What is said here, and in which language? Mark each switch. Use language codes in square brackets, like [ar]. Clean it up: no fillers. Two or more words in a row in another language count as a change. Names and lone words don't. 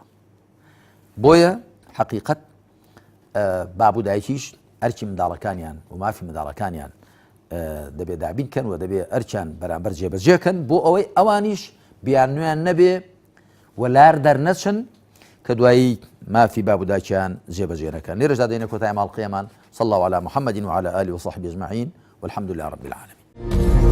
[ckb] بۆیە حەقیقەت باب و دایکیش ئەرکی منداڵەکانیان و مافی منداڵەکانیان دەبێ دابینکەن و دەبێ ئەرچیان بەرامبەر جێبەجێکەن بۆ ئەوەی ئەوانیش بیان نوێیان نەبێ و لار دەرنەچن کە دوایی مافی باب و دایکیان جێبەجێ نەکەن لێرەشدا دێنە کۆتای ماڵقەیەمان [ar] صلى الله على محمد وعلى آله وصحبه أجمعين والحمد لله رب العالمين